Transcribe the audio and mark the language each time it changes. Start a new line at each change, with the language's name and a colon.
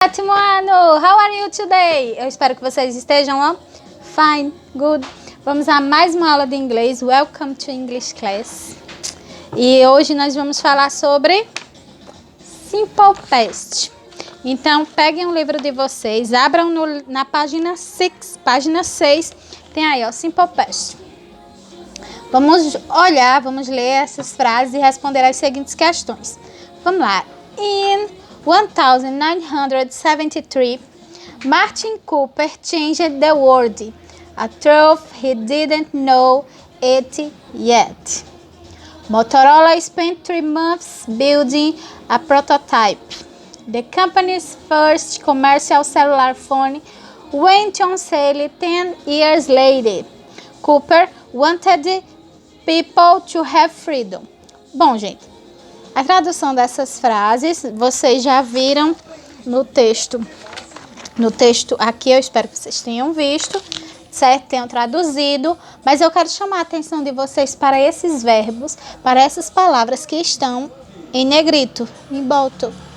Portuguese: Sétimo ano,
English: how are you today?
Portuguese: Eu espero que vocês estejam
English: fine, good.
Portuguese: Vamos a mais uma aula de inglês.
English: Welcome to English class.
Portuguese: E hoje nós vamos falar sobre Simple Past. Então, peguem um livro de vocês, abram na página 6, tem aí, ó, Simple Past. Vamos olhar, vamos ler essas frases e responder as seguintes questões. Vamos lá.
English: In 1973, Martin Cooper changed the world, a truth he didn't know it yet. Motorola spent 3 months building a prototype. The company's first commercial cellular phone went on sale 10 years later. Cooper wanted people to have freedom.
Portuguese: Bom, gente, a tradução dessas frases vocês já viram no texto. No texto aqui, eu espero que vocês tenham visto, certo? Tenham traduzido, mas eu quero chamar a atenção de vocês para esses verbos, para essas palavras que estão em negrito, em bottom.